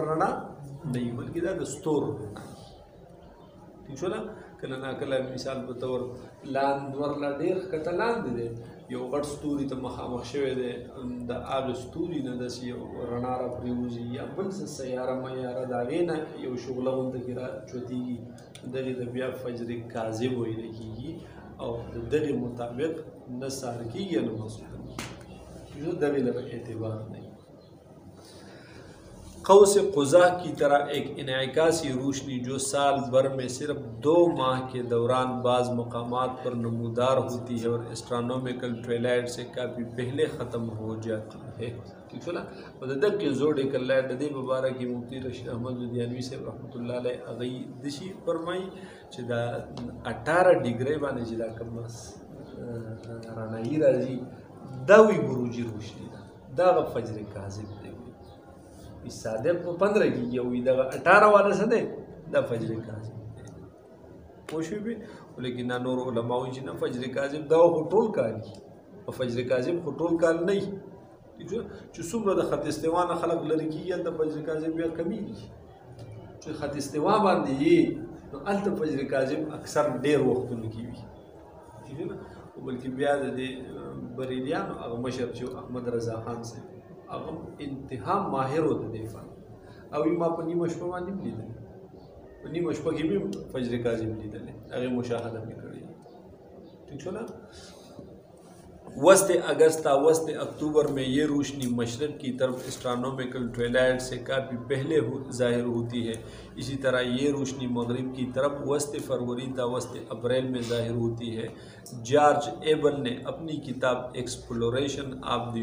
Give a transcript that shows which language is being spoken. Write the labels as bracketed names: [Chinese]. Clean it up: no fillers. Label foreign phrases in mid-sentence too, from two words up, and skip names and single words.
[Pashto] رڼا نه بلکې دا د ستورو رڼا ٹھیک شو کله ناکله مثال په طور لاندې ور لا ډېر ښکته لاندې دی یو غټ ستوري ته مخامخ شوی دی د هغه ستوري نه داسې یو رڼا را پرېوځي یا بل څه سیاره میاره د هغې نه یو شغله غونته کې را چوتېږي دغې ته بیا فجر کاذب ویلی کېږي او د دغې مطابق نه سار کېږي یا نه مسخر کېږي دغې لره [Urdu] اعتبار نہیں قوس قزح کی طرح ایک انعکاسی روشنی جو سال بھر میں صرف 2 ماہ کے دوران بعض مقامات پر نمودار ہوتی ہے اور [English] astronomical twilight [Urdu] سے کافی پہلے ختم ہو جاتی ہے ٹھیک ہے نا مدد کے [English] zodiacal light [Pashto] د دې مبارک مفتی رشید احمد لدیانوی صاحب رحمت الله علیه هغه دشي فرمایي چې دا 18 ډیګری باندې چې دا کوم رڼایي راځي دا وی بروجي روشنی دا فجر کاذب دی صادق په 15 کې یو دا 18 والا څه دی دا فجر کاذب دی پوه شوې ولیکن نور علماء چې نه فجر کاذب دا خو ټول کاري او فجر کاذب خو ټول کال نه چې څومره د خط استوا نه خلق لري کېږي د فجر کاذب بیا کمیږي چې خط استوا باندې یې نو هلته فجر کاذب اکثر ډېر وختونه کې وي [Urdu] ٹھیک ہے نا [Pashto] بلکې بیا د دې بریلیانو هغه مشر چې احمد رضا خان صاحب هغه انتها ماهر و د دې فن او ما په نیمه شپه باندې لیدل په نیمه شپه کې مې فجر کاذب لیدل هغه مشاهده مې کړې ٹھیک شو نا [Urdu] وسط اگست تا وسط اکتوبر میں یہ روشنی مشرق کی طرف [English] astronomical twilight [Urdu] سے کافی پہلے ظاہر ہوتی ہے اسی طرح یہ روشنی مغرب کی طرف وسط فروری تا وسط اپریل میں ظاہر ہوتی ہے جارج ایبل نے اپنی کتاب [English] exploration of the